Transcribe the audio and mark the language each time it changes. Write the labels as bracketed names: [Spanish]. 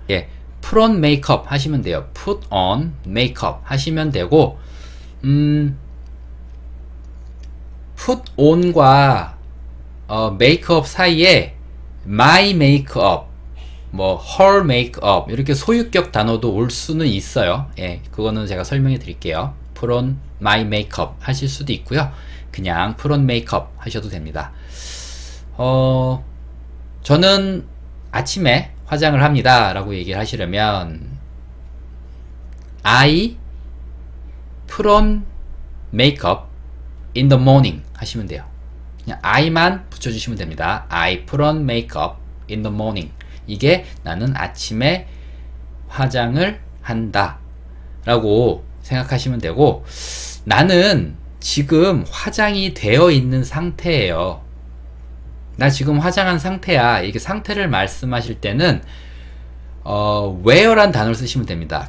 [Korean] 예, [English] put on makeup [Korean] 하시면 돼요. put on makeup 하시면 되고, put on과 메이크업 사이에 [English] my makeup, [Korean] 뭐 [English] her makeup [Korean] 이렇게 소유격 단어도 올 수는 있어요. 예, 그거는 제가 설명해 드릴게요. [English] put on my makeup [Korean] 하실 수도 있고요. 그냥 [English] put on makeup [Korean] 하셔도 됩니다. 저는 아침에 화장을 합니다 라고 얘기를 하시려면 [English] I put on makeup in the morning [Korean] 하시면 돼요. 그냥 I만 붙여주시면 됩니다. [English] I put on makeup in the morning. [Korean] 이게 나는 아침에 화장을 한다 라고 생각하시면 되고, 나는 지금 화장이 되어 있는 상태예요. 나 지금 화장한 상태야. 이게 상태를 말씀하실 때는 wear란 단어를 쓰시면 됩니다.